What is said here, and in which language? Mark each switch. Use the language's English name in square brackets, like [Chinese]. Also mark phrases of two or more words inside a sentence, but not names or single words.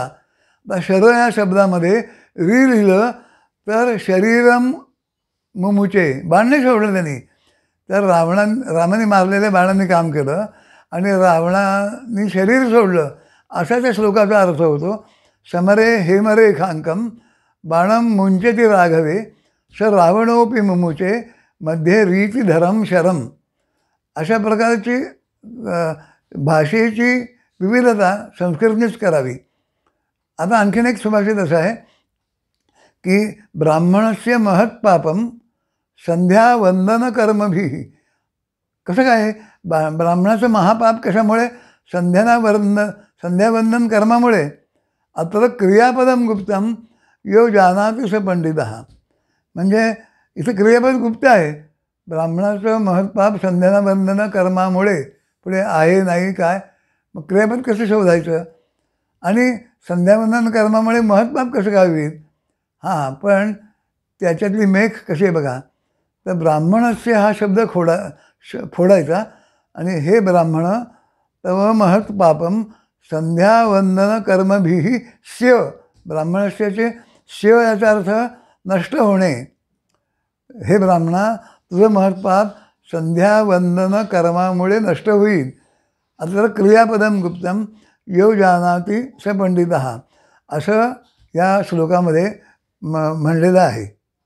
[Marathi] तर शर या शब्दामध्ये री लिहिलं तर [Sanskrit] शरीरम मुमुचे, [Marathi] बाण नाही सोडलं त्यांनी. तर रामाने मारलेल्या बाणाने काम केलं आणि रावणाने शरीर सोडलं, असा त्या श्लोकाचा अर्थ होतो. [Sanskrit] समरे हेमरे खांकम बाणम मुंचती राघवे स रावणोपी मुमुचे मध्ये रीती धरम शरम. [Marathi] अशा प्रकारची भाषेची विविधता संस्कृतनेच करावी. आता आणखीन एक सुभाषित असं आहे की [Sanskrit] ब्राह्मणस्य महत् पापम संध्यावंदन कर्मभिः. [Marathi] कसं काय ब्राह्मणाचं महापाप कशामुळे, संध्यावंदन कर्मामुळे. [Sanskrit] अत्र क्रियापदम गुप्तम यो जानाति स पंडितः. [Marathi] म्हणजे इथं क्रियापद गुप्त आहे. ब्राह्मणाचं महत्पाप संध्यावंदन कर्मामुळे, पुढे आहे नाही काय, मग क्रियापद कसं शोधायचं आणि संध्यावंदन कर्मामुळे महत्पाप कसं काय होईल. हां, पण त्याच्यातली मेख कशी आहे बघा. तर ब्राह्मणस्य हा शब्द फोडायचा आणि [Sanskrit] हे ब्राह्मण तव महत् पापम संध्यावंदन कर्मभिः स्य. [Marathi] ब्राह्मणस्याचे स्य याचा अर्थ नष्ट होणे. हे ब्राह्मणा, तुझं महत्पाप संध्यावंदन कर्मामुळे नष्ट होईल. [Sanskrit] अत्र क्रियापदम गुप्तम यो जानाति स पंडितः, [Marathi] असं या श्लोकामध्ये म्हणलेलं आहे.